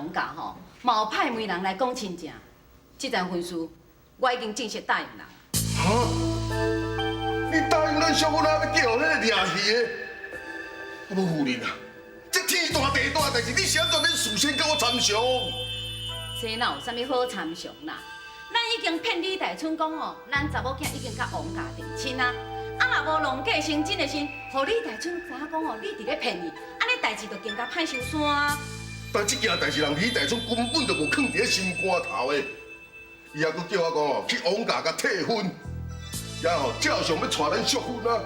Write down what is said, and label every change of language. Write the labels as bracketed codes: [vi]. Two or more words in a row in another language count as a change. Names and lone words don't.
[nan] 人拄则王家吼，嘛有派媒人来讲亲情， 这件婚事我已经正式答应人。哈？你答应咱小姑仔要叫迄个掠鱼的？我无夫人啊，这天大地大代志，你是安怎免事先跟我参详？这哪有啥物好参详啦？咱已经骗李大春讲哦，咱查某囝已经甲王家定亲啊。啊，若无弄假成真的时，互李大春知影讲哦，你伫咧骗伊，安尼代志就更加歹收山。但这件代志，人李大春根本就无放伫咧心肝头的。伊还佫叫我讲哦，去王家甲退婚，然后照常要带咱续婚啊。